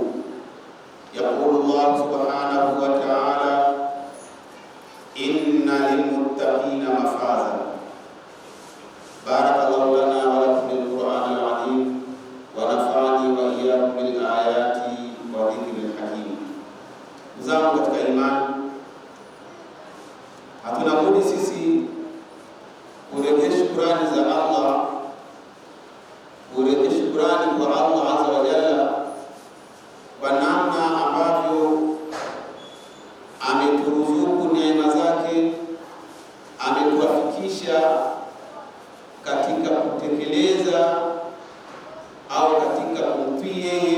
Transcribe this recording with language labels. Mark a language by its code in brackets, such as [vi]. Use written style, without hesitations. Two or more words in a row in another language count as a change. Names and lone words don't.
[ar] يقول الله سبحانه وتعالى: إن للمتقين مفازا. بارك الله لنا ولكم بالقرآن العظيم ونفعني وإياكم بالآيات وذكر الحكيم. [sw] Zangu katika imani, hatuna budi sisi kurejea shukrani za Allah, kurejea shukrani kwa Allah [ar] عز وجل [sw] kwa namna ambavyo ameturuzuku neema zake, ametuafikisha katika kutekeleza au katika kumtii yeye.